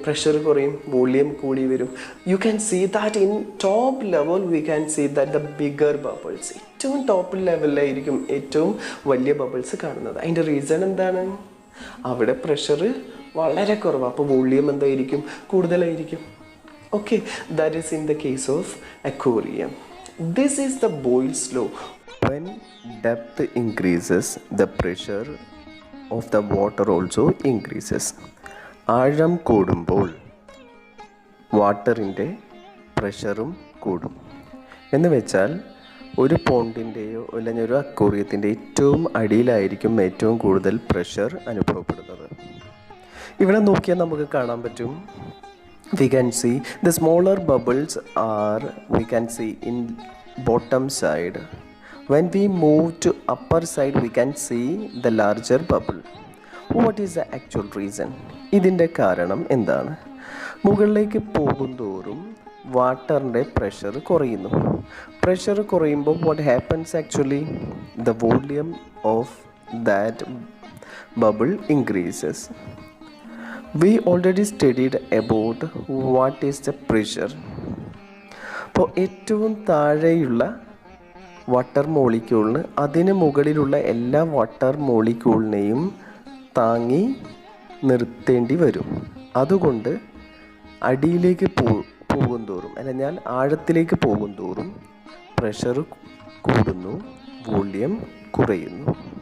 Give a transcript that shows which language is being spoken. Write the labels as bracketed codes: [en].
[ml] Pressure കുറയും, volume കൂടി വരും. [en] you can see that in top level we can see that the bigger bubbles, [ml] ഏറ്റവും top ലെവലിലായിരിക്കും ഏറ്റവും വലിയ ബബിൾസ് കാണുന്നത്. അതിൻ്റെ റീസൺ എന്താണ്? അവിടെ പ്രഷർ വളരെ കുറവാണ്, അപ്പോൾ വോളിയം എന്തായിരിക്കും? കൂടുതലായിരിക്കും. [en] Okay, that is in the case of aquarium. This is the Boyle's law. When depth increases, the pressure of the water also increases. [ml] ആഴം കൂടുമ്പോൾ വാട്ടറിൻ്റെ പ്രഷറും കൂടും. എന്ന് വെച്ചാൽ ഒരു പോണ്ടിൻ്റെയോ അല്ലെങ്കിൽ ഒരു അക്വേറിയത്തിൻ്റെ ഏറ്റവും അടിയിലായിരിക്കും ഏറ്റവും കൂടുതൽ പ്രഷർ അനുഭവപ്പെടുന്നത്. ഇവിടെ നോക്കിയാൽ നമുക്ക് കാണാൻ പറ്റും. [en] We can see the smaller bubbles are, we can see in bottom side. When we move to upper side, we can see the larger bubble. What is the actual reason? [ml] ഇതിൻ്റെ കാരണം എന്താണ്? മുകളിലേക്ക് പോകുന്തോറും വാട്ടറിൻ്റെ പ്രഷർ കുറയുന്നു. Pressure കുറയുമ്പോൾ [en] what happens actually? The volume of that bubble increases. We already studied about what is the pressure. [ml] അപ്പോൾ ഏറ്റവും താഴെയുള്ള വാട്ടർ മോളിക്യൂളിന് അതിന് മുകളിലുള്ള എല്ലാ വാട്ടർ മോളിക്യൂളിനെയും താങ്ങി നിർത്തേണ്ടി വരും. അതുകൊണ്ട് അടിയിലേക്ക് പോകും തോറും അല്ലെങ്കിൽ ആഴത്തിലേക്ക് പോകും തോറും പ്രഷർ കൂടുന്നു, വോളിയം കുറയുന്നു.